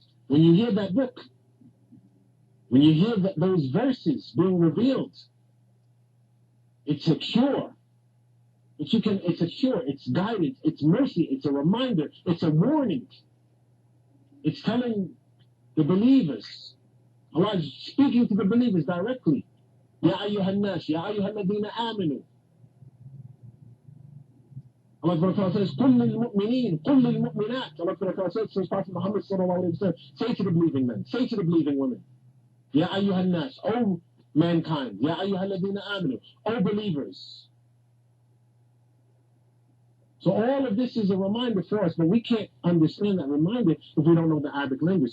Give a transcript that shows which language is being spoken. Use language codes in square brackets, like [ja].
[en] When you hear that book, when you hear those verses being revealed, it's a cure. It's a cure, it's guidance, it's mercy, it's a reminder, it's a warning. It's telling the believers. Allah is speaking to the believers directly. [ar] يا أيها الناس يا أيها الذين آمنوا. [en] Allah says, [ar] قل للمؤمنين قل للمؤمنات. [en] Allah says to Prophet Muhammad sallallahu alaihi wasallam, say to the believing men, say to the believing women, [ar] يا أيها الناس, [en] O mankind, [ar] يا أيها الذين آمنوا, [en] O believers. So all of this is a reminder for us, but we can't understand that reminder if we don't know the Arabic language.